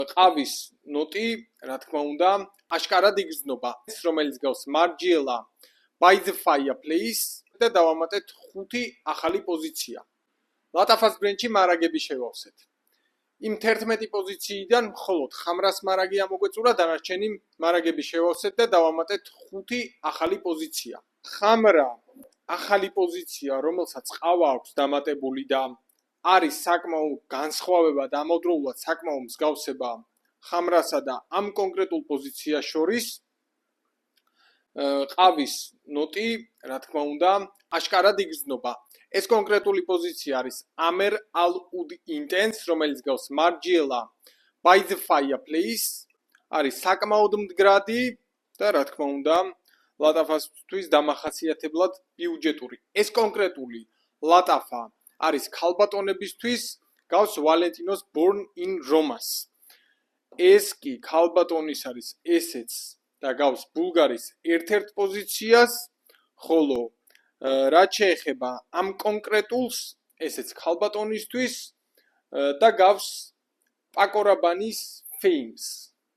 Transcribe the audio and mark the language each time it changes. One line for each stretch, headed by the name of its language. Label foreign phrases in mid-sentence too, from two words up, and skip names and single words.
Georgian: ყავის ნოტი, რა თქმა უნდა, აშკარად იგრძნობა, რომელიც გავს მარჯიელა
English: by the fireplace
Georgian: და დავამატეთ 5 ახალი პოზიცია. ლატაფას ბრენჩი მარაგები შევავსეთ. იმ 11 პოზიციიდან მხოლოდ ხამრას მარაგი ამოგვეწურა, დანარჩენი მარაგები შევავსეთ და დავამატეთ 5 ახალი პოზიცია. ხამრა ახალი პოზიცია, რომელსაც ყავა აქვს დამატებული და არის საკმაო განსხვავება და ამავდროულად საკმაო მსგავსება ხამრასა და ამ კონკრეტულ პოზიციას შორის. ყავის ნოტი, რა თქმა უნდა, აშკარად იგრძნობა. ეს კონკრეტული პოზიცია არის Amer al Ud Intense, რომელიც გავს მარჯიელა
English: by the fireplace,
Georgian: არის საკმაოდ მდგრადი და რა თქმა უნდა, ლატაფასთვის დამახასიათებლად ბიუჯეტური. ეს კონკრეტული ლატაფა არის ქალბატონებისთვის, გავს Valentino's Born in Roma-ს. ეს კი ქალბატონის არის ესეც და გავს ბულგარის ერთ-ერთ პოზიციას, ხოლო რაც შეეხება ამ კონკრეტულს, ესეც ქალბატონისთვის და გავს პაკო რაბანის Fames.